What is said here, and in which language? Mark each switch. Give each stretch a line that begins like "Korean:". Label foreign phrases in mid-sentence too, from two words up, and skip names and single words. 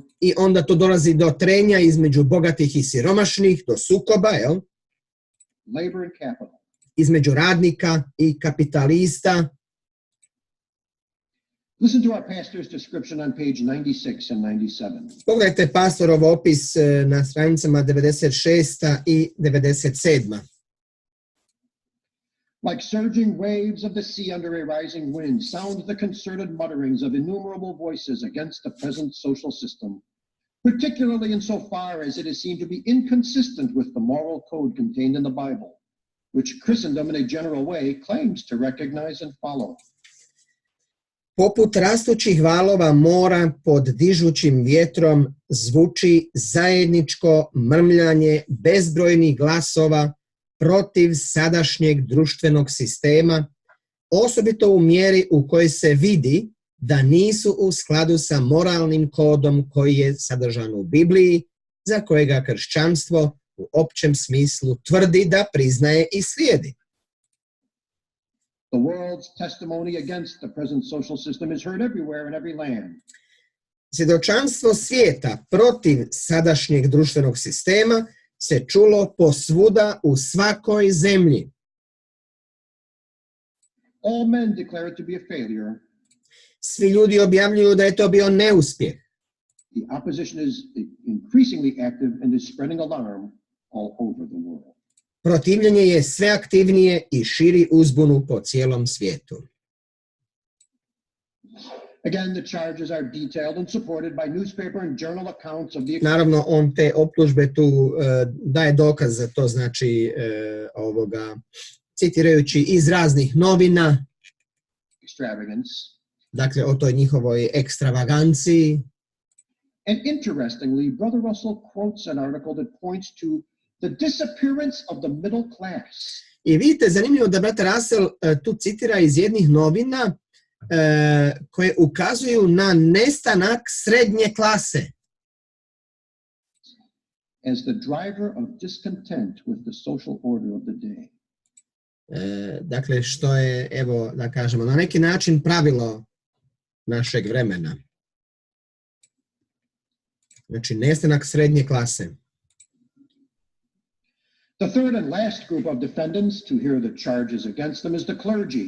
Croatian: i onda to dolazi do trenja između bogatih i siromašnih, do sukoba,
English: labor and capital.
Croatian: između radnika i kapitalista.
English: Listen to our pastor's description on page 96 and 97.
Croatian: Pogledajte pastorov opis na stranicama 96. i 97.
English: Like surging waves of the sea under a rising wind, sound the concerted mutterings of innumerable voices against the present social system, particularly in so far as it is seen to be inconsistent with the moral code contained in the Bible, which Christendom in a general way claims to recognize and follow.
Croatian: Poput rastućih valova mora pod dižućim vjetrom zvuči zajedničko mrmljanje bezbrojnih glasova protiv sadašnjeg društvenog sistema, osobito u mjeri u kojoj se vidi da nisu u skladu sa moralnim kodom koji je sadržan u Bibliji, za kojega kršćanstvo u općem smislu tvrdi da priznaje i slijedi.
English: The world's testimony against the present social system is heard everywhere in every land.
Croatian: Svjedočanstvo svijeta protiv sadašnjeg društvenog sistema se čulo posvuda u svakoj zemlji.
English: All men declare it to be a failure.
Croatian: Svi ljudi objavljuju da je to bio neuspjeh.
English: The opposition is increasingly active and is spreading alarm all over the world.
Croatian: Protivljenje je sve aktivnije i širi uzbunu po cijelom svijetu.
English: Again, the charges are detailed and supported by newspaper and journal accounts of the...
Croatian: Naravno, on te optužbe tu daje dokaz za to, znači citirajući iz raznih novina, extravagance. Dakle, o toj njihovoj ekstravaganciji.
English: And interestingly, Brother Russell quotes an article that points to the disappearance of the middle class.
Croatian: I vidite, zanimljivo da brat Russell tu citira iz jednih novina koje ukazuju na nestanak srednje klase.
English: As the driver of discontent with the social order of the day.
Croatian: Dakle, što je, evo, da kažemo, na neki način pravilo našeg vremena. Znači, nestanak srednje klase.
English: The third and last group of defendants to hear the charges against them is the clergy.